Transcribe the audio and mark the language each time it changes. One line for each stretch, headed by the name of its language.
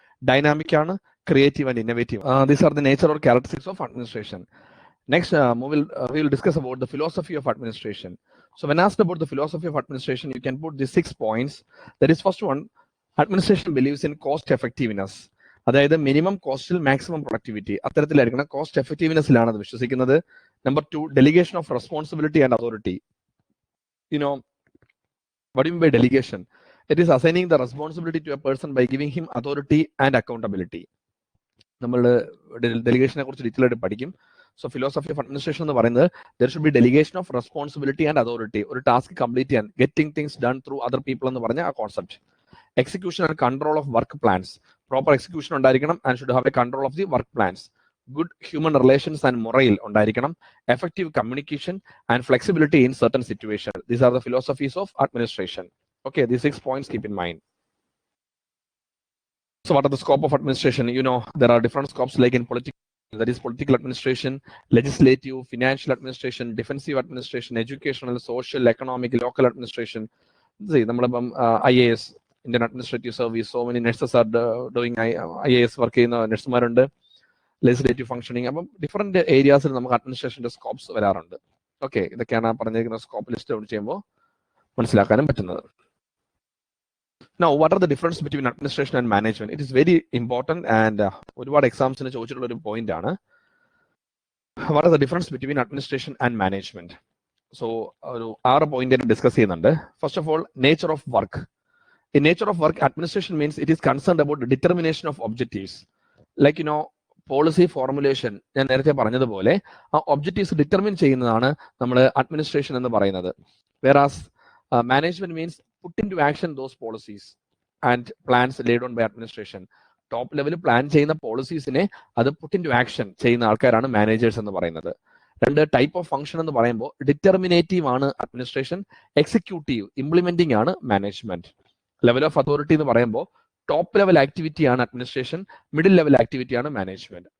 English: Dynamic, creative and innovative. These are the nature or characteristics of administration. Next, we will discuss about the philosophy of administration. So when asked about the philosophy of administration, you can put the 6 points. That is, first one, administration believes in cost effectiveness.
Malayalam: അതായത് minimum കോസ്റ്റിൽ maximum productivity, അത്തരത്തിലായിരിക്കണം cost എഫക്റ്റീവ്നെസ്സിലാണ് അത് വിശ്വസിക്കുന്നത്.
English: Number 2, delegation of responsibility and authority. What do you mean by delegation? It is assigning the responsibility to a person by giving him authority and accountability.
Malayalam: നമ്മൾ ഡെലിഗേഷനെ കുറിച്ച് detail ആയിട്ട് പഠിക്കും.
English: So philosophy of administration
Malayalam: എന്ന് പറയുന്നത്,
English: there should be delegation of responsibility and authority.
Malayalam: ഒരു task complete ചെയ്യാൻ,
English: getting things done through other people
Malayalam: എന്ന് പറഞ്ഞ ആ concept.
English: Execution and control of work plans. Proper execution
Malayalam: ഉണ്ടായിരിക്കണം
English: and should have a control of the work plans. Good human relations and morale
Malayalam: ഉണ്ടായിരിക്കണം.
English: Effective communication and flexibility in certain situations. These are the philosophies of administration. Okay, these 6 points keep in mind. So what are the scope of administration? There are different scopes like in political, that is political administration, legislative, financial administration, defensive administration, educational, social, economic, local administration. See, IAS, Indian Administrative Service, so many nurses are doing IAS work in nurse, legislative functioning. Different areas in administration scopes
Malayalam: vararundi. Okay, ഇതൊക്കെയാണ് പറഞ്ഞിരിക്കുന്ന scope list ചെയ്യുമ്പോൾ മനസ്സിലാക്കാനും പറ്റുന്നത്.
English: Now, what are the difference between administration and management? It is very important and
Malayalam: ഒരുപാട് എക്സാംസിന് ചോദിച്ചിട്ടുള്ള ഒരു point ആണ്.
English: What are the difference between administration and management?
Malayalam: So, ഒരു 6 പോയിന്റ് ഡിസ്കസ് ചെയ്യുന്നുണ്ട്.
English: First of all, nature of work. In nature of work, administration means it is concerned about the determination of objectives.
Malayalam: Like, policy formulation, ഞാൻ നേരത്തെ പറഞ്ഞതുപോലെ ആ objectives determine ചെയ്യുന്നതാണ് നമ്മൾ administration എന്ന് പറയുന്നത്.
English: Whereas management means put into action those policies and plans laid on by administration.
Malayalam: Top level plan ചെയ്യുന്ന പോളിസീസിനെ അത് പുട്ട് ഇൻ ടു ആക്ഷൻ ചെയ്യുന്ന ആൾക്കാരാണ് മാനേജേഴ്സ് എന്ന് പറയുന്നത്. 2, ടൈപ്പ് ഓഫ് ഫംഗ്ഷൻ എന്ന് പറയുമ്പോൾ ഡിറ്റർമിനേറ്റീവ് ആണ് അഡ്മിനിസ്ട്രേഷൻ, എക്സിക്യൂട്ടീവ് ഇംപ്ലിമെന്റിംഗ് ആണ് മാനേജ്മെന്റ്. ലെവൽ ഓഫ് അതോറിറ്റി എന്ന് പറയുമ്പോൾ ടോപ്പ് ലെവൽ ആക്ടിവിറ്റി ആണ് അഡ്മിനിസ്ട്രേഷൻ, മിഡിൽ ലെവൽ ആക്ടിവിറ്റി ആണ് മാനേജ്മെന്റ്.